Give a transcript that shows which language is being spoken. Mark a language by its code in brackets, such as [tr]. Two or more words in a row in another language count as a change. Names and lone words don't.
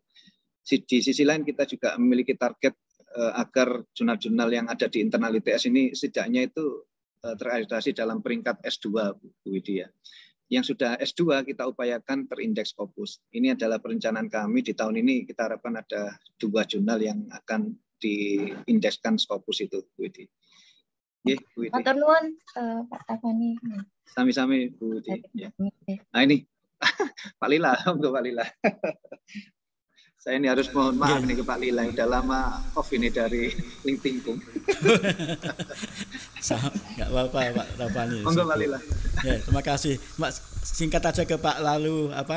[id] Di sisi lain kita juga memiliki target agar jurnal-jurnal yang ada di internal ITS ini setidaknya itu terakreditasi dalam peringkat S2, Bu Widi, ya. Yang sudah S2 kita upayakan terindeks Scopus. Ini adalah perencanaan kami di tahun ini, kita harapkan ada 2 jurnal yang akan diindekskan Scopus itu, Bu Widi. [jv] Matur nuwun Pak Tafani. Sami-sami, Bu Widi. [id] Ya. Nah ini Pak Lila, untuk Pak Lila. Saya ini harus mohon maaf nih ke Pak Lila, udah lama off ini dari LinkedIn. Nggak apa-apa Pak Tafani. Monggo Pak Lila. Ya, terima kasih. Mbak, singkat aja ke Pak Lalu apa?